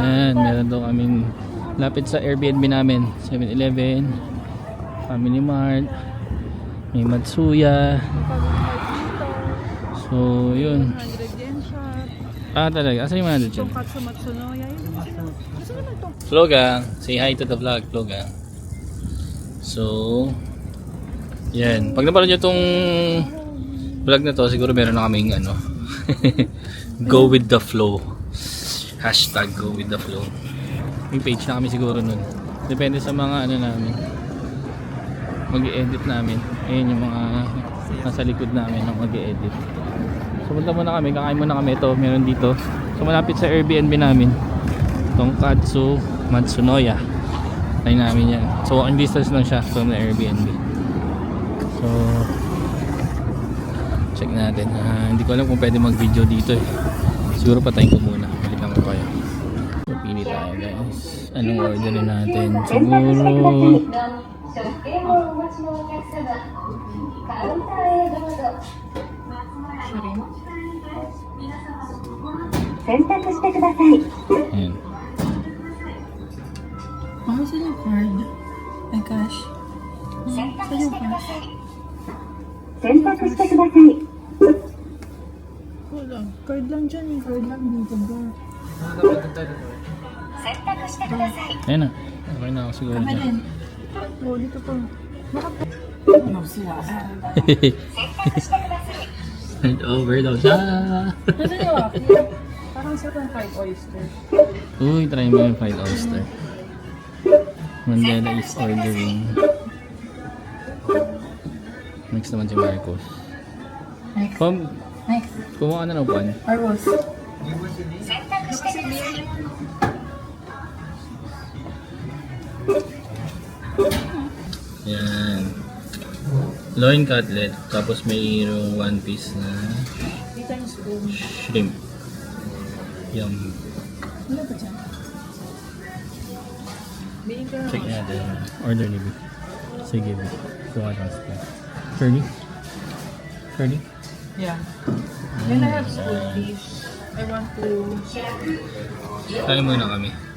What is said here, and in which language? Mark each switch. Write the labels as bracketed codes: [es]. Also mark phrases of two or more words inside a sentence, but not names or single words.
[tl] ayan, meron daw kaming lapit sa Airbnb namin, 7-Eleven, Family Mart, may Matsuya. So yun. [en] 100 yen shot. [tl] Talaga, asan yung 100 yun? Tonkatsu Matsunoya. Asa naman ito? Vlogang, [en] say hi to the vlog, [tl] Vlogang. So yan, pag napanood nyo itong vlog na to, siguro meron na kaming ano [en] go with the flow, hashtag go with the flow. [tl] May page na kami siguro nun, depende sa mga ano namin, mag-i-edit namin. Ayun yung mga nasa likod namin ng mag-i-edit. So punta muna kami, kakain muna kami. Ito, meron dito, so malapit sa Airbnb namin, Tonkatsu Matsunoya. Tayo namin yan, so [en] walking distance [tl] lang siya from the Airbnb. So check natin. Hindi ko alam kung pwede mag-video dito eh. Siguro patayin ko muna. Balikan ko kayo. So, pili tayo guys. Anong orderin natin? Siguro [ja] 選択してください。 [tl] ayan. Oh, saan yung card? Ay, cash. Saan yung cash? [ja] 選択してください。 [tl] Wala. Card lang dyan eh. Card lang dito ba? [ja] 選択してください。 [tl] Ayan na. Okay na ako siguro Kami dyan. din. Oh, dito pa. No, siya. [en] Send over [tl] daw siya. Ano yung waki? Parang sa kang [en] fried oyster. [tl] Uy, try mo yung [en] fried oyster. Mandela is ordering. [tl] Next naman si Marcos. [en] Next. Next. [tl] Kumuha ka na ng pan. Marcos. Yan. [en] Loin cutlet. [tl] Tapos mayroong 1 piece na Dito yung spoon. [en] shrimp. Yum. [tl] Ano ba dyan? Bihin ka na. Check natin. Order ni B. Sige B. Kuha ng spoon. Curly? Curly? [en] Yeah. Then I have spoon, please. I want to... [tl] Kain muna kami.